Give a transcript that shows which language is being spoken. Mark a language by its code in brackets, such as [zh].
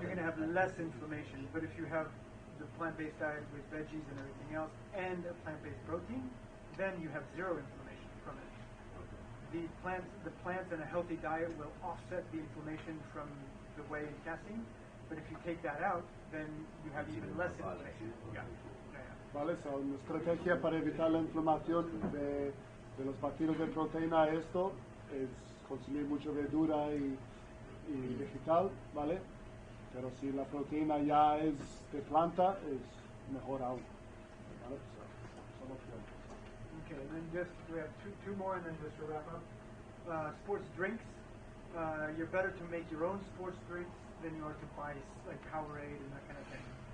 [en] You're going to have less inflammation. But if you have the plant-based diet with veggies and everything else, and a plant-based protein, then you have zero inflammation from it. Okay. The plants and a healthy diet will offset the inflammation from the whey and casein. But if you take that out, then you have even less inflammation. Yeah. [es] Vale, so una estrategia para evitar la inflamación de los batidos de proteína esto es consumir mucha verdura y vegetal, ¿vale? Pero si la proteína ya es de planta, es mejor aún. ¿Vale? Son opciones. [en] Okay, and then we have two more and then just to wrap up. Sports drinks. You're better to make your own sports drinks than you are to buy like Powerade and that kind of thing.